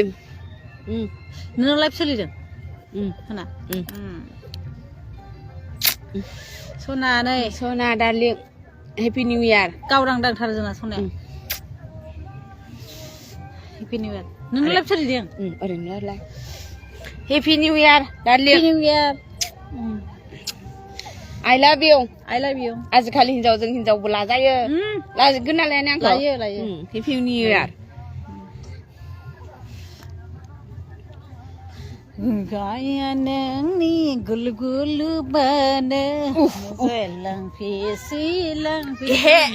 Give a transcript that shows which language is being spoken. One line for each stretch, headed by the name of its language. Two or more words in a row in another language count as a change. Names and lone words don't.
Bodo: नों लाइफ सोलिदों सना सना नै
English: सना darling happy new year
Bodo: गावरां दांथार जोंना सनाया
English: happy new year
Bodo: नों लाइफ सोलिदों
English: ओरैनो happy new year darling happy new year I love you
Bodo: आजिखालि हिनजावजों हिनजावबो लाजायो लाजोबगोन नालाय आंखौ लायो
English: happy new year
Bodo: गाया नोंनि गुलु गुलु बानो लांफे